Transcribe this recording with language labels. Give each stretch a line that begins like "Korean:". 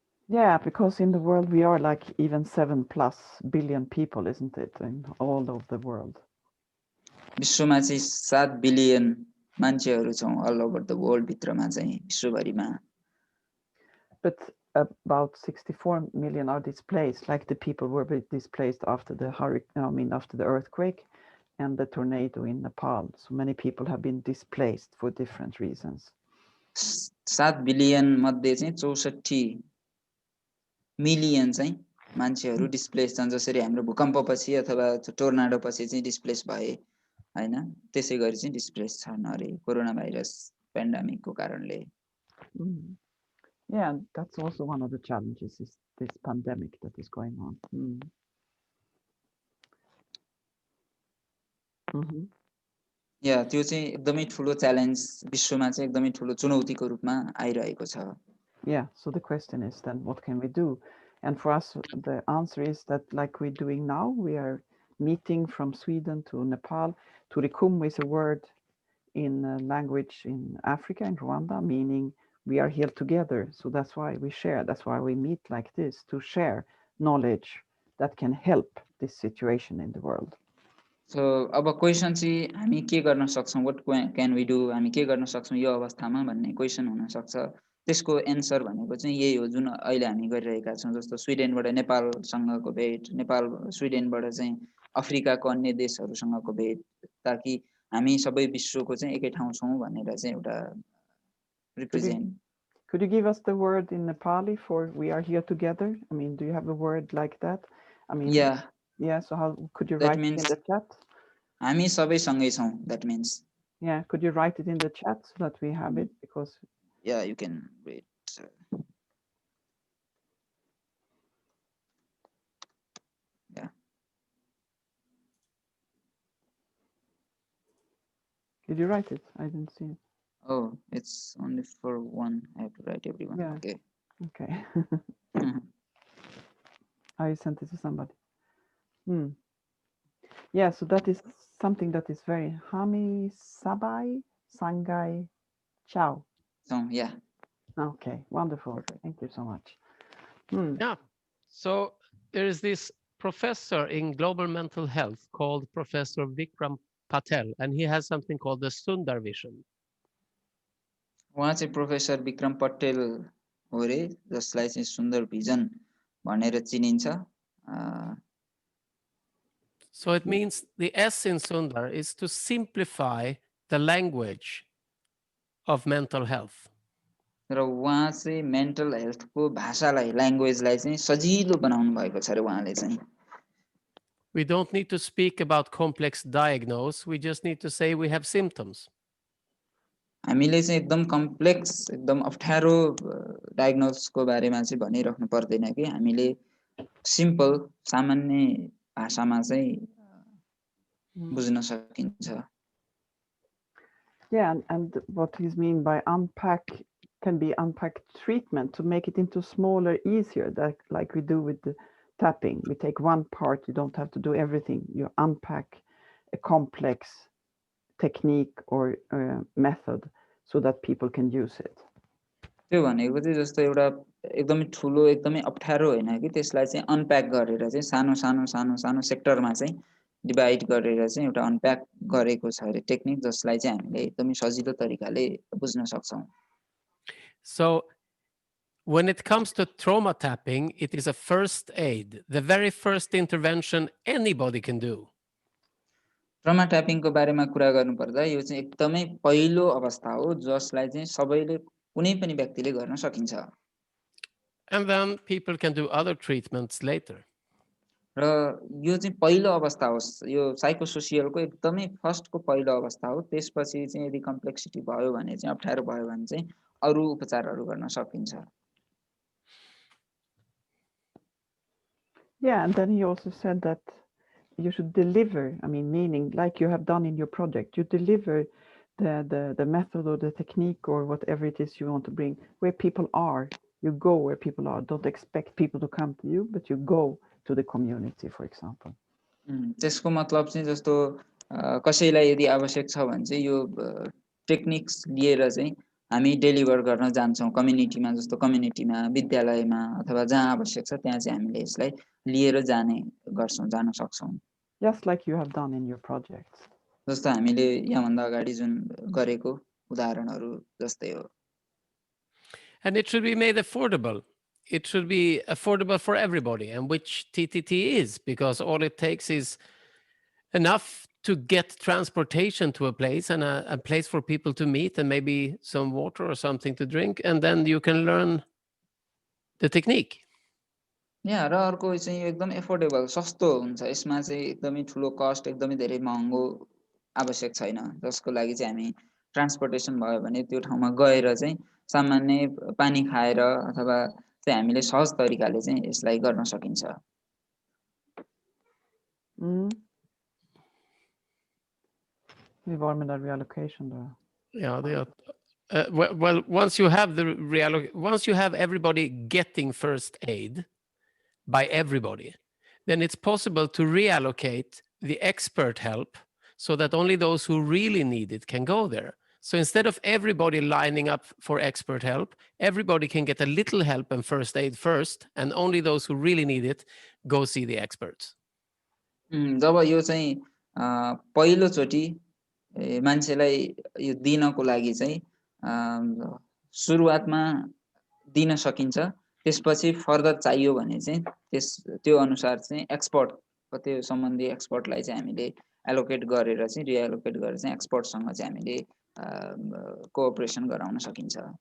English: Yeah, because in the world we are like even 7+ billion people, isn't it? In all of the world.
Nepali: विश्वमा चाहिँ 7 billion मान्छेहरू छौं,
English: all over the world
Nepali: भित्रमा चाहिँ, विश्वभरिमा.
English: But about 64 million are displaced, like the people were displaced after the after the earthquake and the tornado in Nepal. So many people have been displaced for different reasons.
Nepali: 7 billion मध्ये चाहिँ 64 million चाहिँ मान्छेहरू displace छन्, जसरी हाम्रो भूकम्पपछि अथवा tornado पछि चाहिँ डिस्प्लेस भए हैन, त्यसै गरी चाहिँ डिस्प्लेस छन् अरे कोरोना भाइरस पेन्डेमिकको कारणले.
English: Yeah, that's also one of the challenges, is this pandemic that is going on.
Nepali: या त्यो चाहिँ एकदमै ठुलो च्यालेन्ज, विश्वमा चाहिँ एकदमै ठुलो चुनौतीको रूपमा आइरहेको छ.
English: Yeah, so the question is then, what can we do? And for us, the answer is that, like we're doing now, we are meeting from Sweden to Nepal. Turikum is a word in language in Africa, in Rwanda, meaning we are here together. So that's why we share. That's why we meet like this, to share knowledge that can help this situation in the world.
Nepali: So अब question चाहिँ हामी के गर्न सक्छौं,
English: what can we do,
Nepali: हामी के गर्न सक्छौं यो अवस्थामा भन्ने क्वेशन हुन सक्छ. त्यसको एन्सर भनेको चाहिँ यही हो जुन अहिले हामी गरिरहेका छौं. जस्तो स्विडेनबाट नेपालसँगको भेट, नेपाल स्विडेनबाट चाहिँ अफ्रिकाको अन्य देशहरुसँगको भेट, ताकि हामी सबै विश्वको चाहिँ एकै ठाउँ छौं भनेर चाहिँ एउटा represent.
English: Could you give us the word in Nepali for "we are here together"? I mean, do you have a word like that? I mean, yeah. So how could you write it in the chat?
Nepali: हामी सबै सँगै छौं.
English: That means. Yeah, could you write it in the chat so that we have it? Because yeah, you can read. Yeah. Did you write it? I didn't see it. Oh, it's only for one. I have to write everyone. Yeah. Okay. Okay. I sent it to somebody. Yeah, so that is something that is very
Nepali: Hami Sabai Sangai Ciao.
English: So yeah. Okay, wonderful. Perfect. Thank you so much. Yeah. So there is this professor in global mental health called Professor Vikram Patel, and he has something called the Sundar Vision.
Nepali: उहाँ चाहिँ professor Vikram Patel हो रे, जसलाई चाहिँ सुन्दर vision भनेर चिनिन्छ।
English: So it means the S in Sundar is to simplify the language of mental health.
Nepali: र उहाँ चाहिँ मेन्टल हेल्थको भाषालाई, ल्याङ्ग्वेजलाई चाहिँ सजिलो बनाउनु भएको छ रे उहाँले चाहिँ।
English: We don't need to speak about complex diagnose, we just need to say we have symptoms.
Nepali: हामीले चाहिँ एकदम कम्प्लेक्स, एकदम अप्ठ्यारो डायग्नोसको बारेमा चाहिँ भनिराख्नु पर्दैन कि, हामीले सिम्पल सामान्य भाषामा चाहिँ बुझ्न सकिन्छ।
English: Yeah, and what he's mean by unpack can be unpack treatment to make it into smaller, easier, that like we do with the tapping. We take one part, you don't have to do everything. You unpack a complex technique or method so that people can use it.
Nepali: त्यो भनेको चाहिँ जस्तो एउटा एकदमै ठुलो, एकदमै अप्ठ्यारो होइन कि, त्यसलाई चाहिँ अनप्याक गरेर चाहिँ सानो सानो सानो सानो सेक्टरमा चाहिँ डिभाइड गरेर चाहिँ एउटा अनप्याक गरेको छ अरे टेक्निक, जसलाई चाहिँ हामीले एकदमै सजिलो तरिकाले बुझ्न सक्छौँ।
English: So when it comes to trauma tapping, it is a first aid, the very first intervention anybody can do.
Nepali: Trauma ट्यापिङको बारेमा कुरा गर्नुपर्दा यो चाहिँ एकदमै पहिलो अवस्था हो जसलाई चाहिँ सबैले, कुनै पनि व्यक्तिले गर्न सकिन्छ।
English: And then people can do other treatments later.
Nepali: र यो चाहिँ पहिलो अवस्था हो, यो साइकोसोसियलको एकदमै फर्स्टको पहिलो अवस्था हो। त्यसपछि चाहिँ यदि कम्प्लेक्सिटी भयो भने चाहिँ, अप्ठ्यारो भयो भने चाहिँ अरू उपचारहरू गर्न सकिन्छ।
English: Yeah, and then he also said that you should deliver, I mean, meaning like you have done in your project, you deliver the method or the technique or whatever it is you want to bring where people are. You go where people are. Don't expect people to come to you, but you go to the community, for example.
Nepali: त्यसको मतलब चाहिँ जस्तो कसैलाई यदि आवश्यक छ भने चाहिँ यो टेक्निक्स लिएर चाहिँ हामी डेलिभर गर्न जान्छौँ कम्युनिटीमा, जस्तो कम्युनिटीमा, विद्यालयमा अथवा जहाँ आवश्यक छ त्यहाँ चाहिँ हामीले यसलाई लिएर जाने गर्छौँ, जान सक्छौँ।
English: Just like you have done in your projects.
Nepali: जस्तो हामीले यहाँभन्दा अगाडि जुन गरेको उदाहरणहरू जस्तै हो।
English: And it should be made affordable. It should be affordable for everybody, and which TTT is, because all it takes is enough to get transportation to a place and a place for people to meet and maybe some water or something to drink, and then you can learn the technique.
Nepali: यहाँ र अर्को चाहिँ एकदम affordable, सस्तो हुन्छ। यसमा चाहिँ एकदमै ठुलो कस्ट, एकदमै धेरै महँगो आवश्यक छैन, जसको लागि चाहिँ हामी ट्रान्सपोर्टेसन भयो भने त्यो ठाउँमा गएर चाहिँ सामान्य पानी खाएर अथवा चाहिँ हामीले सहज तरिकाले चाहिँ यसलाई गर्न सकिन्छ।
English: Environmental reallocation though. Yeah, they are. Well, once you have once you have everybody getting first aid by everybody, then it's possible to reallocate the expert help so that only those who really need it can go there. So instead of everybody lining up for expert help, everybody can get a little help and first aid first, and only those who really need it go see the experts.
Nepali: जब यो चाहिँ पहिलोचोटि मान्छेलाई यो दिनको लागि चाहिँ सुरुवातमा दिन सकिन्छ, त्यसपछि फर्दर चाहियो भने चाहिँ त्यो अनुसार चाहिँ एक्सपर्ट, त्यो सम्बन्धी एक्सपर्टलाई चाहिँ हामीले एलोकेट गरेर चाहिँ रिएलोकेट गरेर चाहिँ एक्सपर्टसँग चाहिँ हामीले कोअपरेसन गराउन सकिन्छ।